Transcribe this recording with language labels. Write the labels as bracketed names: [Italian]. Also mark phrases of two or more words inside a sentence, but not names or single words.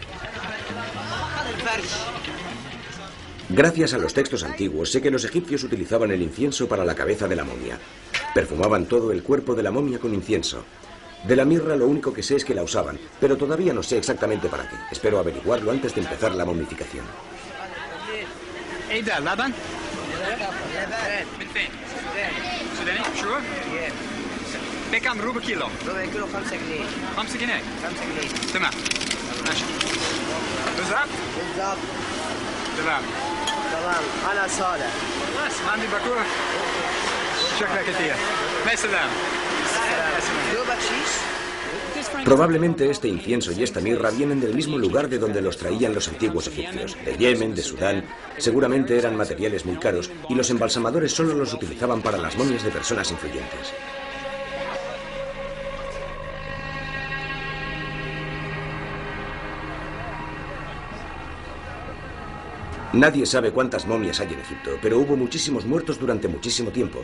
[Spanish] Gracias a los textos antiguos sé que los egipcios utilizaban el incienso para la cabeza de la momia. Perfumaban todo el cuerpo de la momia con incienso. De la mirra lo único que sé es que la usaban, pero todavía no sé exactamente para qué. Espero averiguarlo antes de empezar la momificación. [Arabic] من فين؟ سوداني؟ شو؟ بكم ربع كيلو؟ ربع كيلو 5 جنيه 5 جنيه؟ 5 جنيه تمام ماشي بالظبط؟ بالظبط تمام تمام على صالح بس ما عندي باكوره شكرا كثير مع السلامة دو بكشيش [Spanish] Probablemente este incienso y esta mirra vienen del mismo lugar de donde los traían los antiguos egipcios, de Yemen, de Sudán. Seguramente eran materiales muy caros y los embalsamadores solo los utilizaban para las momias de personas influyentes. Nadie sabe cuántas momias hay en Egipto, pero hubo muchísimos muertos durante muchísimo tiempo.